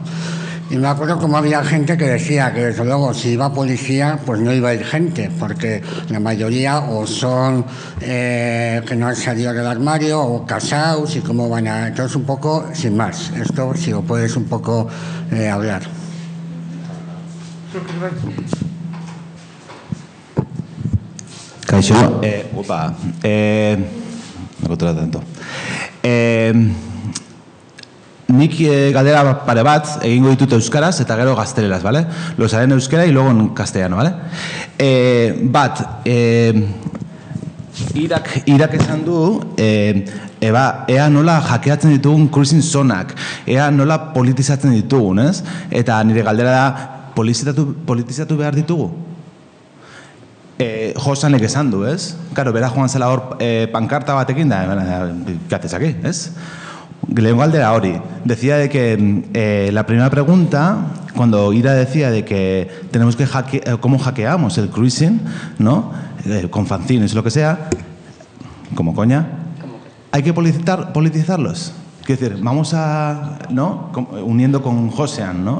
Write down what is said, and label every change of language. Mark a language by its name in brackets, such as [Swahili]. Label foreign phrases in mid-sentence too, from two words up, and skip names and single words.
[Spanish] Y me acuerdo como había gente que decía que desde luego si iba policía pues no iba a ir gente, porque la mayoría o son que no han salido del armario o casados y cómo van a... Entonces un poco, sin más, esto si lo puedes un poco hablar. Kaixo, no controla tanto. [Basque] Nik galdera pare bat egingo ditut euskaraz eta gero gazteleraz, ¿vale? [Spanish] Los haré en euskera y luego en castellano, ¿vale? [Basque] Irak esan du, ea nola hackeatzen ditugun cruising zonak, ea nola politizatzen ditugun, ez? Eta nire galdera da, politizatu behar ditugu? Josanek esan du, ez? Karo, bera joan zela hor pankarta batekin da, katezaki, ez? Lehengo galdera hori. [Spanish] Decía de que la primera pregunta, cuando Ira decía de que tenemos que cómo hackeamos el cruising, ¿no? Con fanzines, lo que sea, como coña, hay que politizarlos. Quiero decir, vamos a, ¿no? Uniendo con Josean, ¿no?